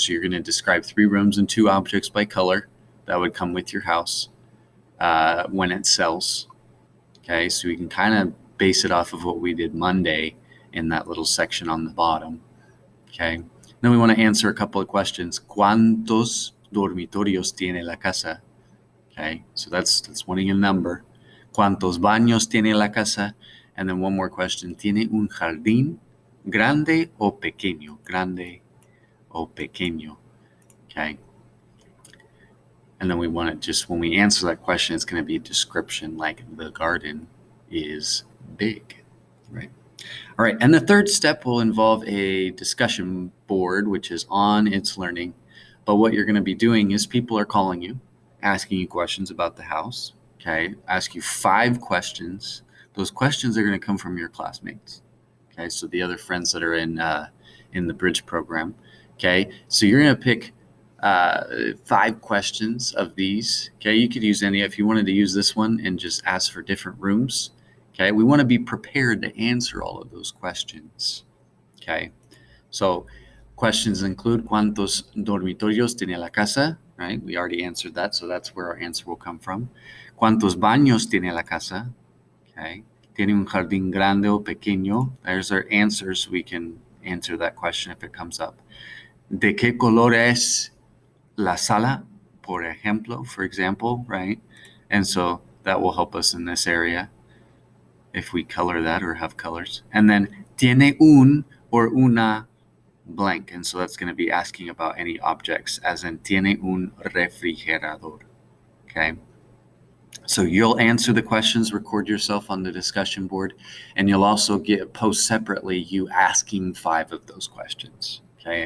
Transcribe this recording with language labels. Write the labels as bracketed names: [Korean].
[English] So you're going to describe 3 rooms and 2 objects by color that would come with your house when it sells. Okay, so we can kind of base it off of what we did Monday in that little section on the bottom. Okay, then we want to answer a couple of questions. [Spanish] ¿Cuántos dormitorios tiene la casa? [English] Okay, so that's wanting a number. [Spanish] ¿Cuántos baños tiene la casa? [English] And then one more question. [Spanish] ¿Tiene un jardín grande o pequeño? Grande o pequeño. Okay. [English] And then we want to just, when we answer that question, it's going to be a description like the garden is big, right? All right, and the third step will involve a discussion board, which is on It's Learning. But what you're going to be doing is people are calling you, asking you questions about the house, okay? Ask you 5 questions. Those questions are going to come from your classmates, okay? So the other friends that are in the Bridge program, okay? So you're going to pick 5 questions of these, okay? You could use any, if you wanted to use this one and just ask for different rooms. Okay, we want to be prepared to answer all of those questions. Okay, so questions include ¿Cuántos dormitorios tiene la casa? Right, we already answered that, so that's where our answer will come from. [Spanish] ¿Cuántos baños tiene la casa? Okay, ¿Tiene un jardín grande o pequeño? [English] There's our answers. We can answer that question if it comes up. ¿De qué color es la sala? Por ejemplo, for example, right? And so that will help us in this area if we color that or have colors. And then tiene un or una blank. And so that's going to be asking about any objects, as in tiene un refrigerador. Okay. So you'll answer the questions, record yourself on the discussion board, and you'll also post separately you asking 5 of those questions. Okay.